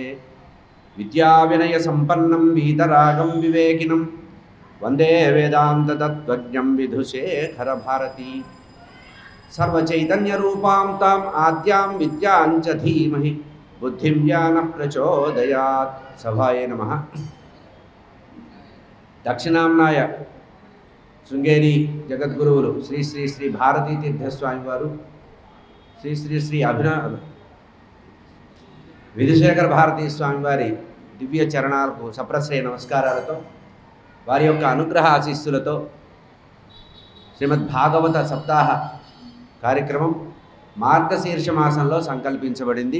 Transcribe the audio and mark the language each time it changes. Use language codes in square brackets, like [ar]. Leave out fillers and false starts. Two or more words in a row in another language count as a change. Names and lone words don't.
[sa] विद्याविनयसम्पन्नं वीतरागं विवेकिनं वन्दे वेदान्ततत्त्वज्ञं विधुशेखरभारती। सर्वचैतन्यरूपां ताम् आद्यां विद्यां च धीमहि बुद्धिं ज्ञानः प्रचोदयात्। सभाये नमः। [te] दक्षिणाम्नाय శృంగేరి జగద్గురువులు శ్రీ శ్రీ శ్రీ భారతీ తీర్థస్వామి వారు శ్రీ శ్రీ శ్రీ విధుశేఖర భారతీ స్వామి వారి దివ్య చరణాలకు సప్రశ్రయ నమస్కారాలతో వారి యొక్క అనుగ్రహ ఆశీస్సులతో శ్రీమద్భాగవత సప్తాహ కార్యక్రమం మార్గశీర్ష మాసంలో సంకల్పించబడింది.